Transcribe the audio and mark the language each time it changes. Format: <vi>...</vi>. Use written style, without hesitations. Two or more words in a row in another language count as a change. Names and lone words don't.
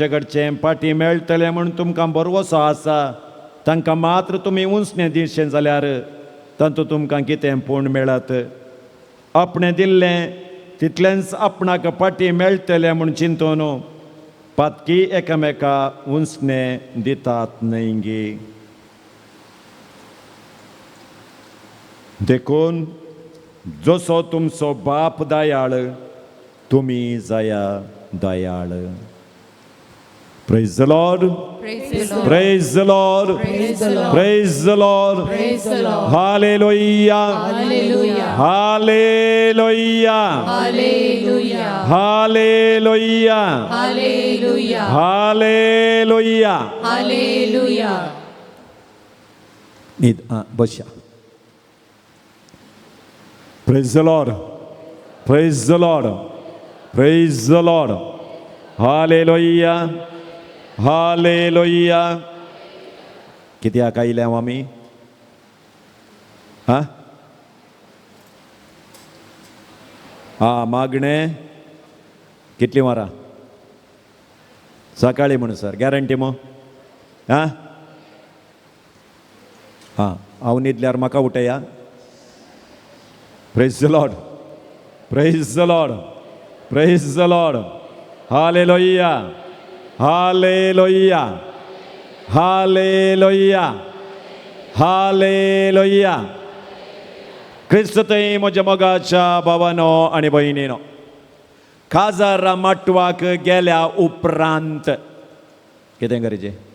<kok>कडचें पाटी मेळटलें म्हूण तुमकां बरवसो आसा तांकां मात्र तुमी उंचणें दिवचें जाल्यार तांतूं तुमकां कितें पूण मेळत आपणें दिल्लें तितलेंच आपणाक पाटी मेळटले म्हूण चिंतून पातकी एकामेका उंचणे दितात न्हय देखून जसो तुमचो बाप दयाळ तुमी जाया दयाळ.</kok> <en>Praise the Lord. Praise the Lord. Praise the Lord. Hallelujah. Hallelujah. Hallelujah. Hallelujah. Hallelujah. Hallelujah. बशा. Praise the Lord. Praise the Lord. Praise the Lord. Hallelujah.</en> <kok>Hallelujah. कित्याक आयल्या आमी? मागणे कितली वरां? सकाळी म्हण सर, गॅरंटी मो? हांव न्हिदल्यार म्हाका उठया.</kok> <en>Praise the Lord. Praise the Lord. Praise the Lord. Hallelujah. Hallelujah. Hallelujah. Hallelujah.</en> <kok>क्रिस्ततय म्हज्या मोगाच्या भावानो आनी भयणीनो, काजार माटवाक गेल्या उपरांत कितें गरजे?</kok>